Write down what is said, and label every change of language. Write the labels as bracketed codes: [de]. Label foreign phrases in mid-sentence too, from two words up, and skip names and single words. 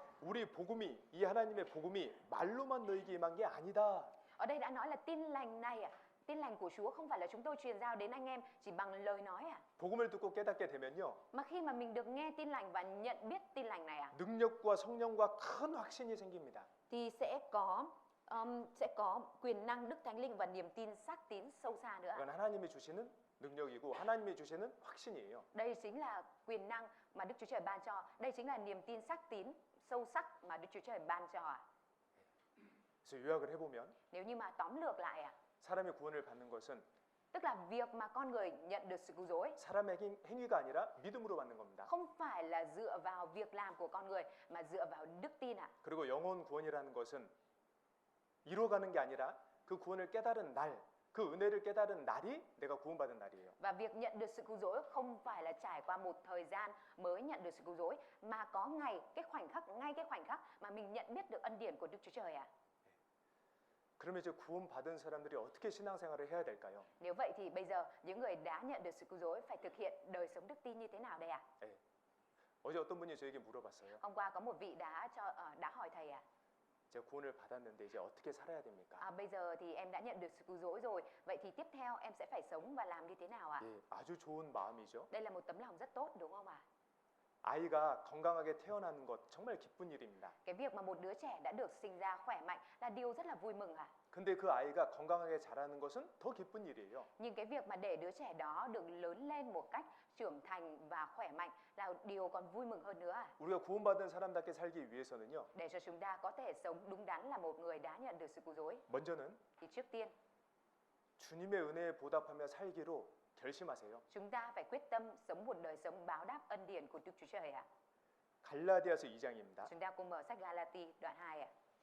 [ko] 우리 복음이 이 하나님의 복음이 말로만 너희에게 임한 게 아니다. [vi] Ở đây đã nói là tin lành này tin lành của Chúa không phải là chúng tôi truyền giao đến anh em chỉ bằng lời nói [ko] 복음을 듣고 깨닫게 되면요. [vi] mà khi mà mình được nghe tin lành và nhận biết tin lành này [ko] 능력과 성령과 큰 확신이 생깁니다. [vi] thì sẽ có quyền năng, đức thánh linh và niềm tin xác tín sâu xa nữa. [ko] 이건 하나님이 주시는 능력이고 하나님이 주시는 확신이에요. [vi] Đây chính là quyền năng mà Đức Chúa Trời ban cho. Đây chính là niềm tin xác tín sâu sắc mà Đức Chúa Trời ban cho [ko] 그래서 요약을 해보면 [vi] Nếu như mà tóm lược lại [ko] 사람의 구원을 받는 것은 [vi] tức là việc mà con người nhận được sự cứu rỗi [ko] 사람의 행위가 아니라 믿음으로 받는 겁니다. [vi] không phải là dựa vào việc làm của con người mà dựa vào đức tin [ko] 그리고 영혼 구원이라는 것은 이루어가는 게 아니라 그 구원을 깨달은 날, 그 은혜를 깨달은 날이 내가 구원받은 날이에요. [vi] Và việc nhận được sự cứu rỗi không phải là trải qua một thời gian mới nhận được sự cứu rỗi mà có ngay cái khoảnh khắc mà mình nhận biết được ân điển của Đức Chúa Trời [ko] 그러면 이제 구원받은 사람들이 어떻게 신앙생활을 해야 될까요? [vi] Nếu vậy thì bây giờ những người đã nhận được sự cứu rỗi phải thực hiện đời sống đức tin như thế nào đây [ko] 네. 어제 어떤 분이 저에게 물어봤어요. [vi] Hôm qua có một vị đã hỏi thầy [ko] 제가 구원을 받았는데 이제 어떻게 살아야 됩니까? [vi] bây giờ thì em đã nhận được sự cứu rỗi rồi, vậy thì tiếp theo em sẽ phải sống và làm như thế nào [ko] 예, 아주 좋은 마음이죠. [vi] Đây là một tấm lòng rất tốt đúng không [ko] 아이가 건강하게 태어나는 것 정말 기쁜 일입니다. [vi] Cái việc mà một đứa trẻ đã được sinh ra khỏe mạnh là điều rất là vui mừng [ko] 근데 그 아이가 건강하게 자라는 것은 더 기쁜 일이에요. [vi] Nhưng cái việc mà để đứa trẻ đó được lớn lên một cách trưởng thành và khỏe mạnh là điều còn vui mừng hơn nữa [ko] 우리가 구원받은 사람답게 살기 위해서는요. [vi] Để cho chúng ta có thể sống đúng đắn là một người đã nhận được sự cứu rỗi [ko] 먼저는 [vi] thì trước tiên [ko] 주님의 은혜에 보답하며 살기로 결심하세요. [vi] chúng ta phải quyết tâm sống một đời sống báo đáp ân điển của Đức Chúa Trời [ko] 갈라디아서 2장입니다. [vi] Chúng ta cùng mở sách Galati đoạn 2